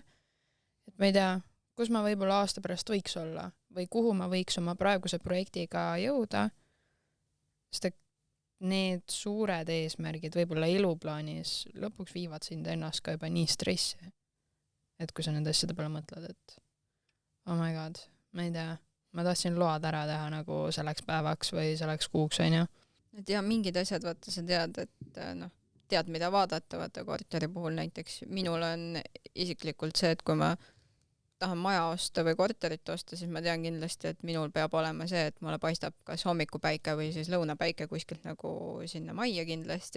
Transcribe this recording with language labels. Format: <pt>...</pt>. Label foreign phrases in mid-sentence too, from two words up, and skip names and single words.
<et>Et ma ei tea, kus ma võib-olla aasta pärast võiks olla või kuhu ma võiks oma praeguse projektiga jõuda. Sest et need suured eesmärgid võib-olla eluplaanis lõpuks viivad sind ennast ka juba nii stressi. Et kui sa nende asjade peale mõtled, et</et> <en>oh my god,</en> <et>ma ei tea, ma tahtsin load ära teha nagu selleks päevaks või selleks kuuks, onju. Et ja mingid asjad, vaata, sa tead, et tead, mida vaadata, vaata korteri puhul näiteks. Minul on isiklikult see, et kui ma tahan maja osta või korterit osta, siis ma tean kindlasti, et minul peab olema see, et mulle paistab kas hommikupäike või siis lõunapäike kuskilt nagu sinna majja kindlasti.</et>